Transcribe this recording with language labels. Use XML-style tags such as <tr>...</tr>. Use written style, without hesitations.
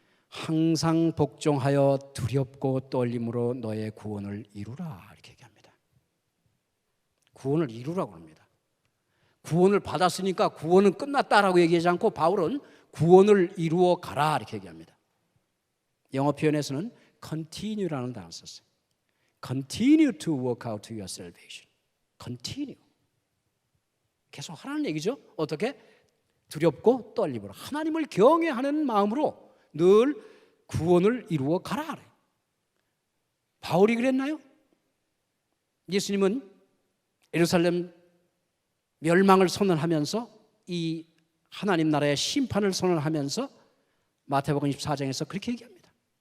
<ko>항상 복종하여 두렵고 떨림으로 너의 구원을 이루라 이렇게 얘기합니다. 구원을 이루라고 합니다. 구원을 받았으니까 구원은 끝났다라고 얘기하지 않고 바울은 구원을 이루어 가라 이렇게 얘기합니다. 영어 표현에서는 continue라는 단어를 썼어요.</ko> <en>Continue to work out your salvation.</en> <ko>Continue. 계속 하라는 얘기죠. 어떻게? 두렵고 떨림으로 하나님을 경외하는 마음으로 늘 구원을 이루어 가라. 바울이 그랬나요? 예수님은 예루살렘 멸망을 선언하면서 이 하나님 나라의 심판을 선언하면서 마태복음 24장에서 그렇게 얘기합니다.</ko>